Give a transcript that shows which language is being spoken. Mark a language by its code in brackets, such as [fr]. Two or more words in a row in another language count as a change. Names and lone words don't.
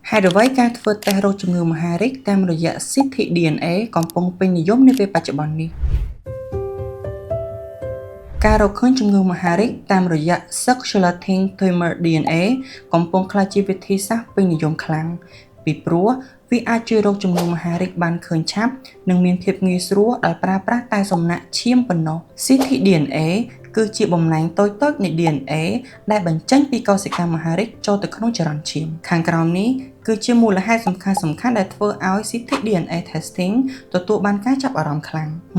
[km] ហើយអ្វីការធ្វើតេស្តរោគជំងឺមហារីកតាមរយៈសិទ្ធិ DNA កំពុងពេញនិយមនាពេលបច្ចុប្បន្ននេះការរកឃើញជំងឺមហា រីកតាមរយៈ [en] circulating tumor DNA [km] កំពុងក្លាយជាវិធីសាស្ត្រពេញនិយមខ្លាំងពីព្រោះវាអាចជួយរកជំងឺមហារីកបានឃើញឆាប់និងមានភាពងាយស្រួលដោយប្រើប្រាស់តែសំណាក់ឈាមប៉ុណ្ណោះសិទ្ធិ DNA គឺជាបំណែកតូចៗនៃ DNA ដែលបញ្ចេញពីកោសិកាមហារីកចូលទៅក្នុងចរន្តឈាមខាងក្រោមនេះគឺជាមូលហេតុសំខាន់ដែលធ្វើឲ្យសិទ្ធិ [en] DNA testing [km] ទទួលបានការចាប់អារម្មណ៍ខ្លាំង